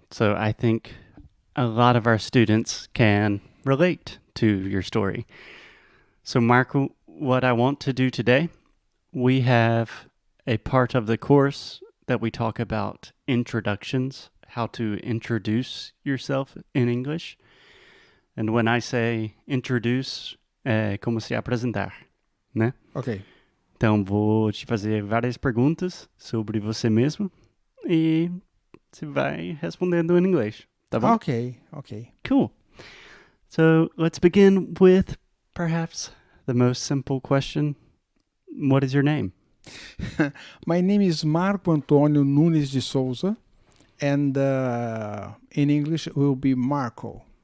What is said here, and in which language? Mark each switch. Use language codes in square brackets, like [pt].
[en] So I think a lot of our students can relate to your story. So Marco, what I want to do today, we have a part of the course that we talk about introductions, how to introduce yourself in English. And when I say introduce, [pt] é como se apresentar, né? [en] Ok. [pt] Então vou te fazer várias perguntas sobre você mesmo e você vai respondendo em inglês, tá bom? [en] Okay. Cool. So let's begin with perhaps the most simple question. What is your name? My name is Marco Antonio Nunes de Souza, and in English it will be Marco.